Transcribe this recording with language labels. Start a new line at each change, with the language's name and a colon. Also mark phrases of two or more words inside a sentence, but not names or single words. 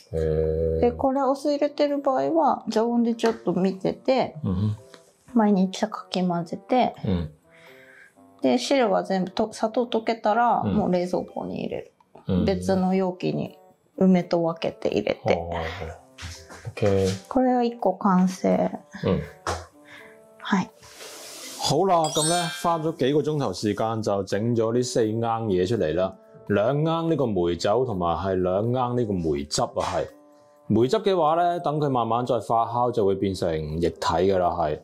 Japanese: で、これお酢入れてる場合は常温でちょっと見てて、毎日かき混ぜて、で、汁が全部砂糖溶けたらもう冷蔵庫に入れる。別の容器に梅と分けて入れて。これは1 個完成。
Cantonese: 係。好啦，咁咧花咗幾個鐘頭時間就整咗呢4罌嘢出嚟啦。2罌呢個梅酒同埋係2罌呢個梅汁啊，係梅汁嘅話咧，等佢慢慢再發酵就會變成液體㗎啦，係。